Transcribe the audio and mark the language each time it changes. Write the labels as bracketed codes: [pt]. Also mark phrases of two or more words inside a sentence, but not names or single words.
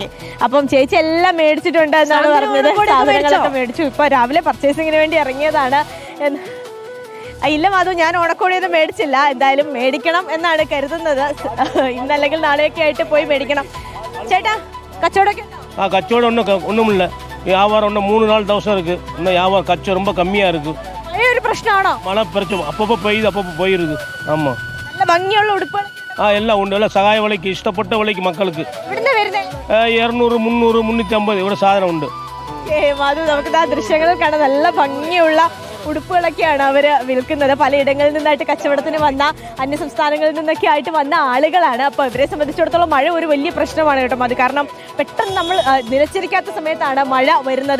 [ml] അപ്പം ചേച്ചി എല്ലാം മേടിച്ചിട്ടുണ്ട് എന്നാണ് പറഞ്ഞത്. സാധനങ്ങളൊക്കെ മേടിച്ചു. ഇപ്പൊ രാവിലെ പർച്ചേസിങ്ങിന് വേണ്ടി ഇറങ്ങിയതാണ്. ഇല്ല മധു, ഞാൻ ഓണക്കോടിയൊന്നും മേടിച്ചില്ല. എന്തായാലും മേടിക്കണം എന്നാണ് കരുതുന്നത്. ഇന്നല്ലെങ്കിൽ നാളെയൊക്കെ ആയിട്ട് പോയി മേടിക്കണം. ചേട്ടാ, കച്ചവടമൊക്കെ? [ta] கச்சோடம் ஒன்றும் இல்லை, வியாபாரம் ஒன்றும் 3 நாள் தவசம் இருக்குது. இன்னும் வியாபாரம் கச்சம் ரொம்ப கம்மியாக இருக்குது. [ml] ഒരു പ്രശ്നമാണോ? [ta] மழை பிரச்சனை அப்பப்போ பெய்யுது, அப்பப்போ போயிருது. ஆமாம், [ml] നല്ല ഭംഗിയുള്ള ഉടുപ്പുകൾ [ta] எல்லாம் உண்டு. எல்லாம் சகாய விலைக்கு, இஷ்டப்பட்ட விலைக்கு மக்களுக்கு. [ml] ഇവിടുന്ന് വരുന്നേ 200, 300, 350 ഇവിടെ സാധനം ഉണ്ട്. മധു, നമുക്ക് ആ ദൃശ്യങ്ങളിൽ കാണാൻ നല്ല ഭംഗിയുള്ള ഉടുപ്പുകളൊക്കെയാണ് അവര് വിൽക്കുന്നത്. പലയിടങ്ങളിൽ നിന്നായിട്ട് കച്ചവടത്തിന് വന്ന, അന്യ സംസ്ഥാനങ്ങളിൽ നിന്നൊക്കെ ആയിട്ട് വന്ന ആളുകളാണ്. അപ്പോൾ ഇവരെ സംബന്ധിച്ചിടത്തോളം മഴ ഒരു വലിയ പ്രശ്നമാണ് കേട്ടോ. അത് കാരണം പെട്ടെന്ന് നമ്മൾ നിലച്ചിരിക്കാത്ത സമയത്താണ് മഴ വരുന്നത്.